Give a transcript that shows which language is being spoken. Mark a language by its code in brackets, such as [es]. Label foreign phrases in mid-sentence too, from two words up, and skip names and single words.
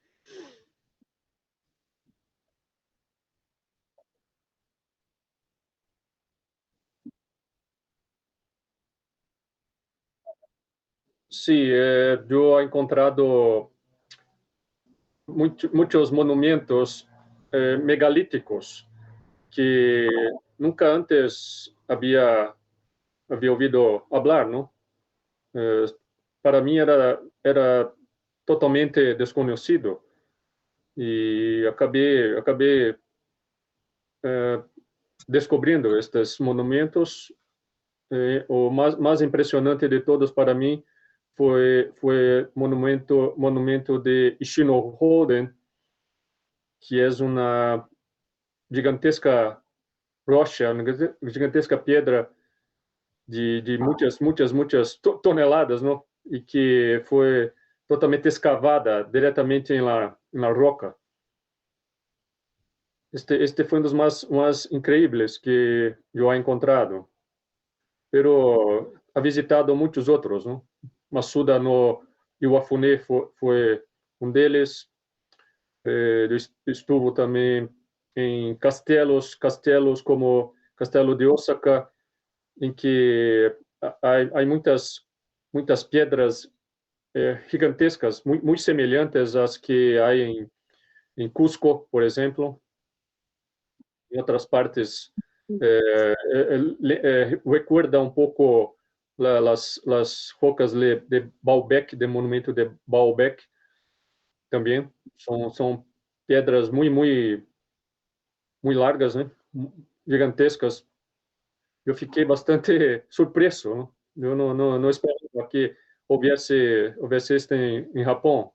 [es] Sí, yo he encontrado muchos monumentos megalíticos que nunca antes había oído hablar, ¿no? Eh, para mí era totalmente desconocido y acabé eh, descubriendo estos monumentos. [pt] O más impressionante de todos para mim foi monumento de Ishinohoden, que é uma gigantesca rocha, uma gigantesca pedra de muitas toneladas, não? E que foi totalmente escavada diretamente na roca. Este foi um dos mais incríveis que eu he encontrado. [es] Pero ha visitado muchos otros, ¿no? Masuda no Iwafune fue un deles. [pt] Estuvo também em castelos como Castelo de Osaka, em que há muitas pedras gigantescas, muito semelhantes às que há em Cusco, por exemplo, em outras partes. [es] Recuerda [pt] um pouco [es] las rocas de Baalbek, de monumento de Baalbek também. [pt] São pedras muito largas, né? Gigantescas. Eu fiquei bastante surpreso, né? Eu não esperava que houvesse este em Japão.